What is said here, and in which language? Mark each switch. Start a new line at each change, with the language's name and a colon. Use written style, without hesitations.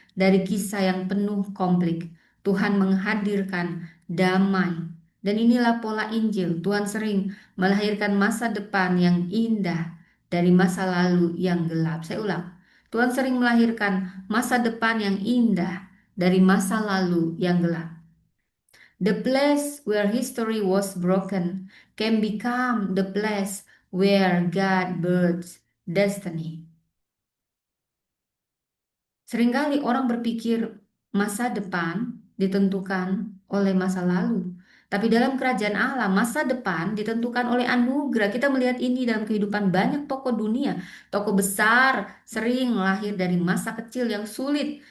Indonesian: Dari kisah yang penuh konflik, Tuhan menghadirkan damai. Dan inilah pola Injil. Tuhan sering melahirkan masa depan yang indah dari masa lalu yang gelap. Saya ulang. Tuhan sering melahirkan masa depan yang indah dari masa lalu yang gelap.
English: The place where history was broken can become the place where God births destiny.
Indonesian: Seringkali orang berpikir masa depan ditentukan oleh masa lalu. Tapi dalam kerajaan Allah, masa depan ditentukan oleh anugerah. Kita melihat ini dalam kehidupan banyak tokoh dunia. Tokoh besar sering lahir dari masa kecil yang sulit.